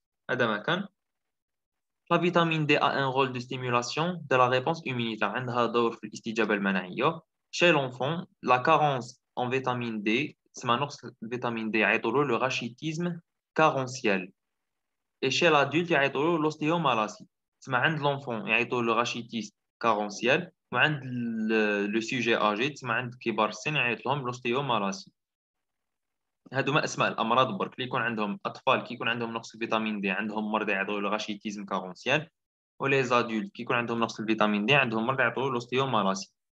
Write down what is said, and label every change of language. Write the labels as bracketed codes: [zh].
[ar] هذا ما كان. [fr] La vitamine D a un rôle de stimulation de la réponse immunitaire. [ar] عندها دور في الاستجابه المناعيه. [fr] Chez l'enfant, la carence en vitamine D [ar] تسمى نقص الفيتامين دي يعيطوا له [fr] le rachitisme carentiel. Et chez l'adulte [ar] يعيطوا له [fr] l'ostéomalacie. [ar] تسمى عند l'enfant يعيطوا له [fr] rachitisme carentiel [ar] وعند le sujet âgé تسمى عند كبار السن يعيط لهم l'ostéomalacie. هادوما اسماء الامراض برك اللي يكون عندهم اطفال كي يكون عندهم نقص الفيتامين دي عندهم مرض يعيطوا له rachitisme carentiel ولي زادولت كي يكون عندهم نقص الفيتامين دي عندهم مرض يعيطوا له l'ostéomalacie.